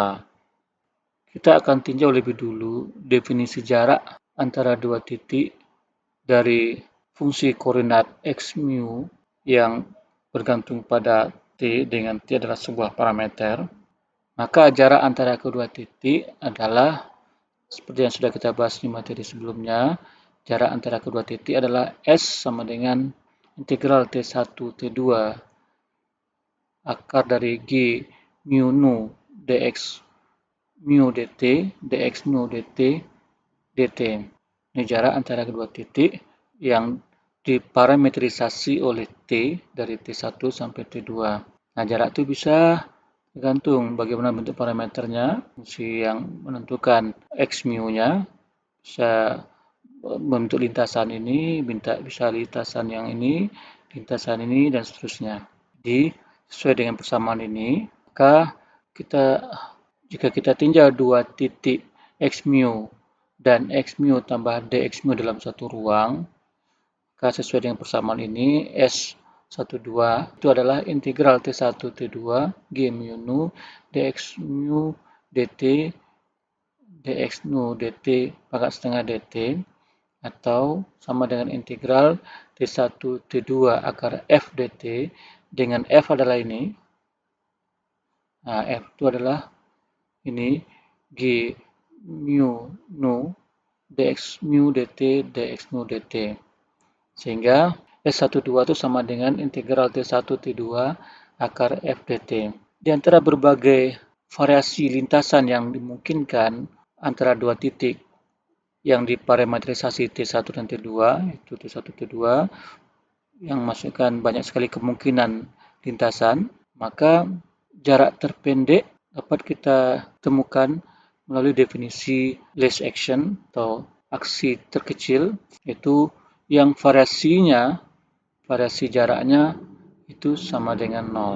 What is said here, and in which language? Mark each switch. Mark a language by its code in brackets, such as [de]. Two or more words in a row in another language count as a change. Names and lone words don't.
[id] Kita akan tinjau lebih dulu definisi jarak antara dua titik dari fungsi koordinat x mu yang bergantung pada t, dengan t adalah sebuah parameter, maka jarak antara kedua titik adalah seperti yang sudah kita bahas di materi sebelumnya. Jarak antara kedua titik adalah S sama dengan integral T1 T2 akar dari G mu nu dx mu dt dx nu dt dt. Ini jarak antara kedua titik yang diparametrisasi oleh T dari T1 sampai T2. Nah, jarak itu bisa tergantung bagaimana bentuk parameternya, fungsi yang menentukan x mu-nya, bisa membentuk lintasan ini, bisa lintasan yang ini, lintasan ini, dan seterusnya. Jadi, sesuai dengan persamaan ini, maka jika kita tinjau dua titik x mu dan x mu tambah dx mu dalam satu ruang, maka sesuai dengan persamaan ini, S12 itu adalah integral T1 T2 G mu nu dx mu dt dx nu dt pangkat setengah dt, atau sama dengan integral T1 T2 akar F dt, dengan F adalah ini. Nah, F itu adalah ini G mu nu dx mu dt dx nu dt. Sehingga S12 itu sama dengan integral T1 T2 akar F dt. Di antara berbagai variasi lintasan yang dimungkinkan antara dua titik yang diparametrisasi T1 dan T2, itu T1 T2, yang masukkan banyak sekali kemungkinan lintasan, maka jarak terpendek dapat kita temukan melalui definisi [en] least action [id] atau aksi terkecil, yaitu yang variasi jaraknya itu sama dengan 0.